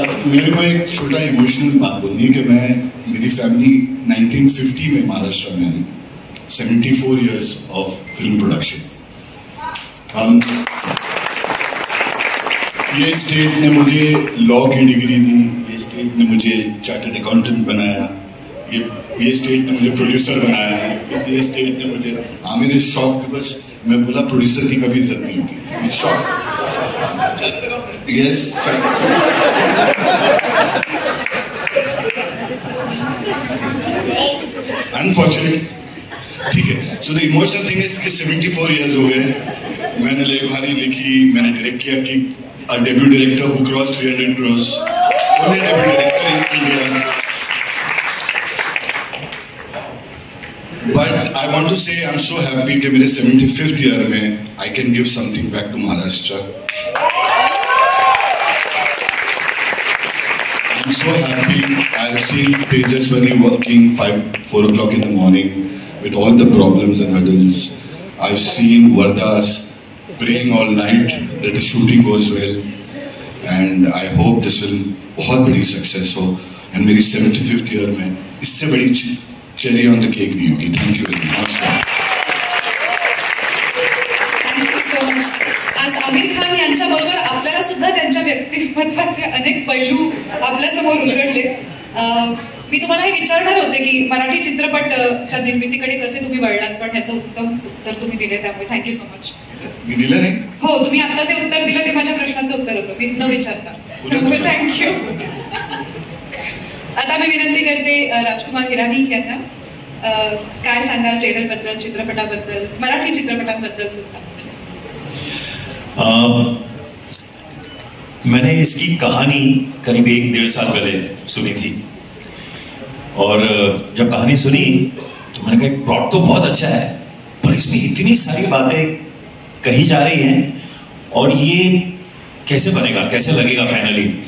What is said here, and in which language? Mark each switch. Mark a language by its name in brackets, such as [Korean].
[Hindi] मेरे को एक छोटा इमोशनल बात बोलनी है कि मेरी फैमिली 1950 में महाराष्ट्र में आई. [English] 74 years of film production. [Hindi] ये स्टेट ने मुझे लॉ की डिग्री दी, ये स्टेट ने मुझे चार्टर्ड अकाउंटेंट बनाया, ये स्टेट ने मुझे प्रोड्यूसर बनाया, ये स्टेट ने मुझे आमिर [English] is shock because [Hindi] मैं बोला प्रोड्यूसर की कभी इज्जत नहीं होती. [English] Is shock. Yes. [Hindi] अनफॉर्चुनेटली ठीक है. [English] so the emotional thing is कि 74 years [Hindi] हो गए. मैंने ले भारी लिखी, मैंने डायरेक्ट किया कि [English] a debut director who crossed 300 crores. Only debut director in India. But I want to say I'm so happy [Hindi] कि मेरे 75th year में [English] I can give something back to Maharashtra. I'm so happy. I've seen Tejaswini working 4 o'clock in the morning with all the problems and hurdles. I've seen Vardha's praying all night that the shooting goes well, and I hope this film [Hindi] बहुत बड़ी success हो, [English] and [Hindi] मेरी 75th year में इससे बड़ी [English] cherry on the cake [Hindi] नहीं होगी. [English] Thank you very much. Thank you so much. [Marathi] आज आमिर खान यांच्याबरोबर आपल्याला सुद्धा त्यांच्या व्यक्तिमत्वाचे अनेक पैलू आपल्यासमोर उलगडले. मी तुम्हाला हे विचारणार होते की मराठी चित्रपटच्या निर्मितीकडे कसे तुम्ही वळलात, पण ह्याचं उत्तम उत्तर तुम्ही दिले, त्यामुळे [English] Thank you so much. [Marathi] मी दिलं नाही? हो, तुम्ही आता जे उत्तर दिलं ते माझ्या प्रश्नाचं उत्तर होतं, मी न विचारता. थँक्यू. आता मी विनंती करते राजकुमार हिरानी यांना, काय सांगाल ट्रेलर बद्दल, चित्रपटाबद्दल, मराठी चित्रपटांबद्दल सुद्धा. [Hindi] मैंने इसकी कहानी करीब 1-1.5 साल पहले सुनी थी, और जब कहानी सुनी तो मैंने कहा प्लॉट तो बहुत अच्छा है, पर इसमें इतनी सारी बातें कही जा रही हैं, और ये कैसे बनेगा, कैसे लगेगा फाइनली.